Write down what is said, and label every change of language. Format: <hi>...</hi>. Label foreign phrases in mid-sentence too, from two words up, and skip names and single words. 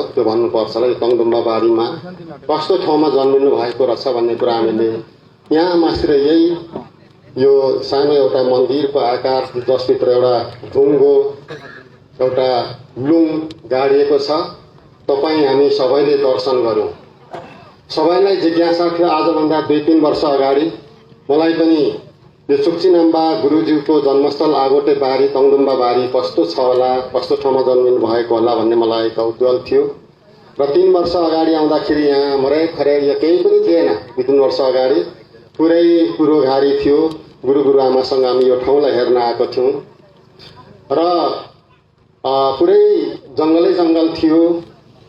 <ne>त्यो भन्नुपर्छ होला, तङदुम्बा बारीमा कस्तो ठाउँमा जन्मिनु भएको रहेछ भन्ने कुरा हामीले यहाँ मात्र यही यो सानो एउटा मन्दिरको आकार जसभित्र एउटा ढुङ्गो एउटा लुङ गाडिएको छ। तपाईँ हामी सबैले दर्शन गरौँ। सबैलाई जिज्ञासा थियो। आजभन्दा 2-3 वर्ष अगाडि मलाई पनि यो चुक्चिनाम्बा गुरुज्यूको जन्मस्थल आगोटे बारी तङदुम्बा बारी कस्तो छ होला, कस्तो ठाउँमा जन्मिनु भएको होला भन्ने मलाई कौतूहल थियो। र 3 वर्ष अगाडि आउँदाखेरि यहाँ मरै खरे केही पनि थिएन। 2-3 वर्ष अगाडि पुरै पुरोघारी थियो। गुरुआमासँग हामी यो ठाउँलाई हेर्न आएको थियौँ र पुरै जङ्गलै जङ्गल थियो।</ne>